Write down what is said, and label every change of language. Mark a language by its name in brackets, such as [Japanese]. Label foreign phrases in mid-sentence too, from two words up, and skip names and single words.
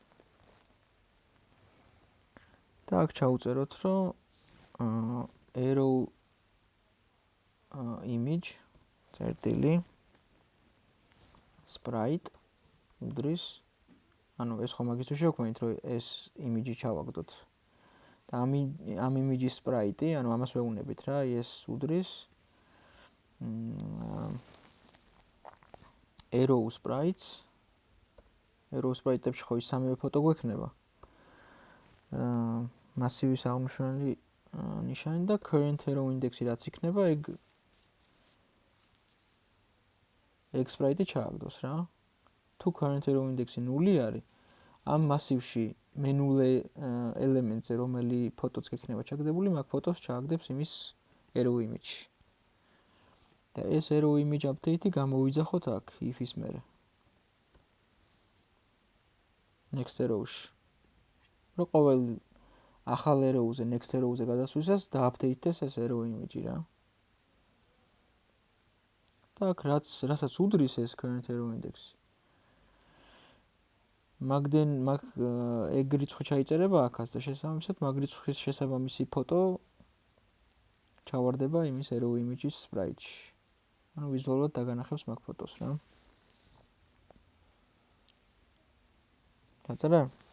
[Georgian] და აქ ჩავწეროთ, რომ [English] arrow image [Georgian] წერტილი sprite უდრის, ანუ ეს ხომ მაგისთვის შევქმნით, რომ ეს image-ი ჩავაგდოთ. და ამ image-ის sprite-ი, ანუ ამას ვეუბნებით რა, ეს უდრის [English] arrow sprites. arrow sprite-ებში [Georgian] ხო ის სამივე ფოტო გვექნება. მასივის აღმშვენელი ნიშანი და [English] current arrow index-ი [Georgian] რაც იქნება, ეგ sprite-ი ჩააგდოს რა. თუ [English] current arrow index-ი [Georgian] 0 არის, ამ მასივში მენულე ელემენტზე, რომელი ფოტოც გექნება ჩაგდებული, მაგ ფოტოს ჩააგდებს იმის [English] arrow image-ში. [Georgian] და ეს [English] arrow image update-ი [Georgian] გამოვიძახოთ აქ if-ის მერე. [English] next arrow-ში. [Georgian] რო ყოველ ახალ arrow-ზე, [English] next arrow-ზე [Georgian] გადასვლისას დააპდეიტდეს ეს [English] arrow image-ი [Georgian] რა. და აქ რასაც უდრის ეს [English] current arrow index-ი. [Georgian] მაგ ეგ რიცხვი ჩაიწერება აქაც და შესაბამისად მაგ რიცხვის შესაბამისი ფოტო ჩავარდება იმის [English] arrow image-ის sprite-ში. [Georgian] ანუ ვიზუალურად დაგანახებს მაგ ფოტოს რა. დაწერა?